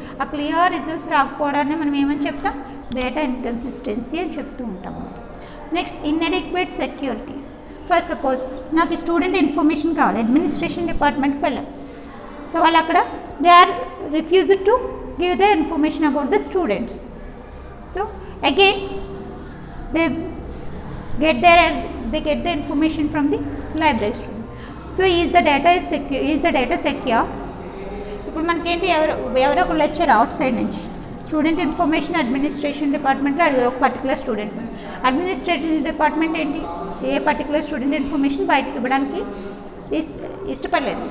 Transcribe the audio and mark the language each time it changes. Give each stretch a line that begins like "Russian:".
Telugu: ఆ clear results రాకపోవడాన్ని మనం ఏమని చెప్తాం, డేటా ఇన్కన్సిస్టెన్సీ అని చెప్తూ ఉంటాం. Next inadequate security. For suppose నాకు స్టూడెంట్ ఇన్ఫర్మేషన్ కావాలి, అడ్మినిస్ట్రేషన్ డిపార్ట్మెంట్కి వెళ్ళాలి. సో వాళ్ళు అక్కడ
English: They are refused to give the information about the students. So again they get the information from the library student. So is the data secure?
Telugu: ఇప్పుడు మనకేంటి, ఎవరో ఒక లెక్చర్ అవుట్ సైడ్ నుంచి స్టూడెంట్ ఇన్ఫర్మేషన్ అడ్మినిస్ట్రేషన్ డిపార్ట్మెంట్లో అడిగారు ఒక particular student. Administrative department ఏంటి, ఏ particular student information బయటకు ఇవ్వడానికి ఇష్టపడలేదు.